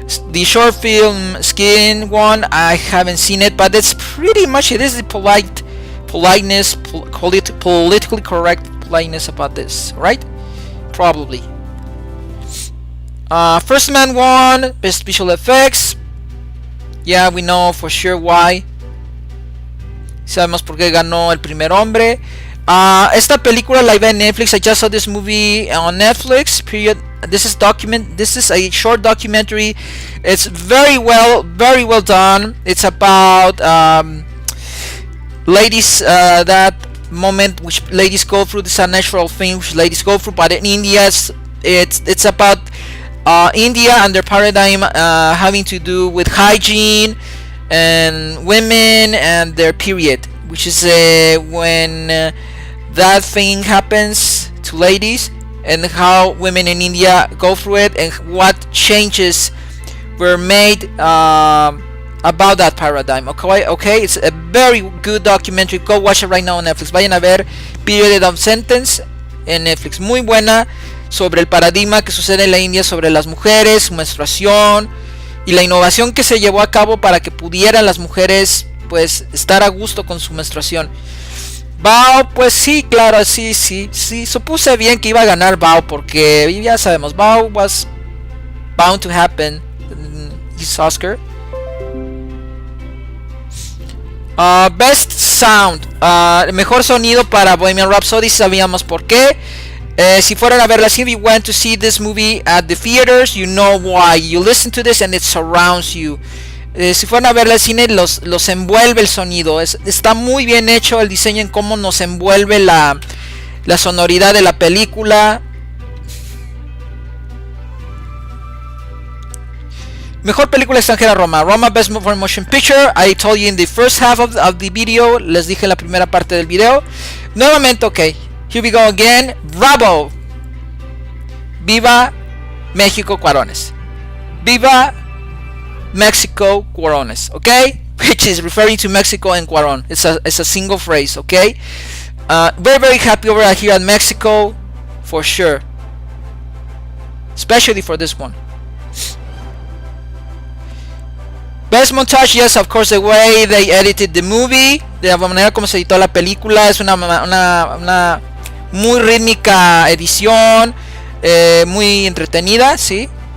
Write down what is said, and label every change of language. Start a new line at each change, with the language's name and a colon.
English: The short film Skin one, I haven't seen it, but it's pretty much, it is the politeness, politically correct politeness about this, right? Probably. First Man won best visual effects. Yeah, we know for sure why.
Spanish: Sabemos por qué ganó el primer hombre. Esta película la vi en Netflix.
English: I just saw this movie on Netflix. Period. This is a short documentary. It's very well done. It's about ladies, that moment which ladies go through. This is a natural thing which ladies go through, but in India it's about India and their paradigm having to do with hygiene and women and their period, which is when that thing happens to ladies, and how women in India go through it, and what changes were made about that paradigm. Okay, it's a very good documentary. Go watch it right now on Netflix.
Spanish: Vayan a ver Period of Sentence en Netflix. Muy buena, sobre el paradigma que sucede en la India sobre las mujeres, su menstruación y la innovación que se llevó a cabo para que pudieran las mujeres pues estar a gusto con su menstruación. Bao, pues sí, claro, sí, supuse bien que iba a ganar Bao, porque ya sabemos,
English: Bao was bound to happen in his Oscar.
Spanish: Best Sound, mejor sonido para Bohemian Rhapsody, sabíamos por qué. Si fueran a verla,
English: if you went to see this movie at the theaters, you know why. You listen to this and it surrounds you.
Spanish: Si fueran a verla al cine, los envuelve el sonido. Está muy bien hecho el diseño en cómo nos envuelve la sonoridad de la película. Mejor película extranjera,
English: Roma Best Foreign Motion Picture. I told you in the first half of the video.
Spanish: Les dije en la primera parte del video. Nuevamente,
English: ok. Here we go again. Bravo.
Spanish: Viva México, Cuarones. Viva Mexico, Cuarones.
English: Okay, which is referring to Mexico and Cuaron. It's a single phrase. Okay. Very happy over here at Mexico, for sure. Especially for this one. Best montage, yes, of course, the way they edited the movie,
Spanish: de la manera como se editó la película, es una muy rítmica edición, muy entretenida, sí.